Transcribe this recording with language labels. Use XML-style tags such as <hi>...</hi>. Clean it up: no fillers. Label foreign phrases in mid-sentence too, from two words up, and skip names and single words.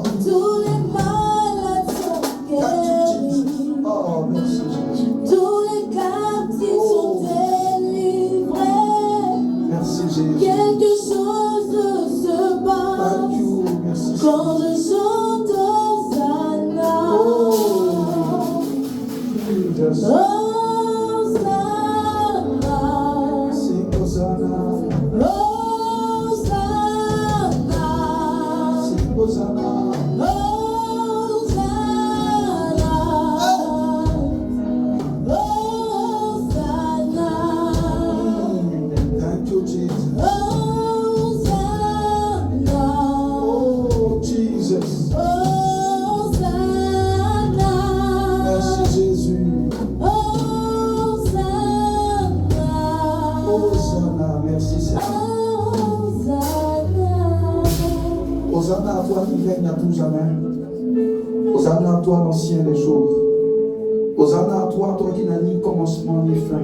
<fr>Tous les malades sont guéris. Oh, merci Jésus. Tous les captifs sont délivrés. Merci Jésus. Quelque chose se passe</fr> <en>Thank you.</en> <fr>Merci. quand je chante Hosanna. Jesus. Hosanna.</fr> <en>Sing Hosanna. Hosanna. Sing Hosanna. Thank you, Jesus. Oh, Jesus.</en> <fr>Merci, Jésus. Hosanna. Merci, Seigneur. Hosanna à toi qui règne à tout jamais. Hosanna à toi, l'ancien des jours. Hosanna à toi, toi qui n'as ni commencement ni fin.</fr>